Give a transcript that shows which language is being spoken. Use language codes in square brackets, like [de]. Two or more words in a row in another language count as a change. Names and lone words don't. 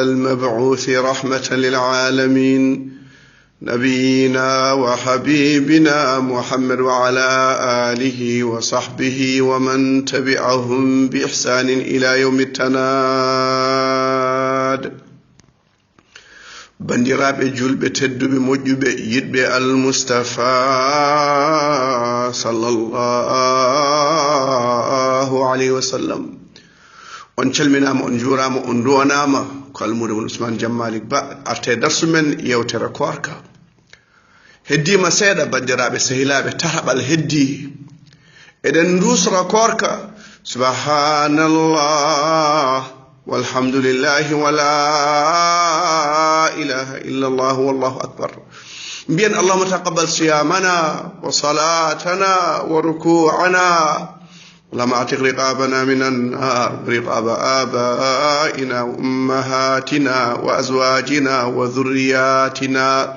[ar] المبعوث رحمة للعالمين نبينا وحبيبنا محمد وعلى آله وصحبه ومن تبعهم بإحسان إلى يوم التناد [ff] bandiraɓe julɓe tedduɓe moƴƴuɓe yiɗɓe almustafa [ar] صلى الله عليه وسلم [ff] on calminama on juurama on duwanama ko almudo mon Ousmane Jammalik Ba arte darsu men yewtere korka heddima seeɗa bandiraɓe sehilaɓe tataɓal heddi eɗen dusra korka [ar] سبحان الله والحمد لله ولا إله إلا الله والله أكبر بين اللهم تقبل صيامنا وصلاتنا وركوعنا اللهم اعتق رقابنا من النار رقاب آبائنا وأمهاتنا وأزواجنا وذرياتنا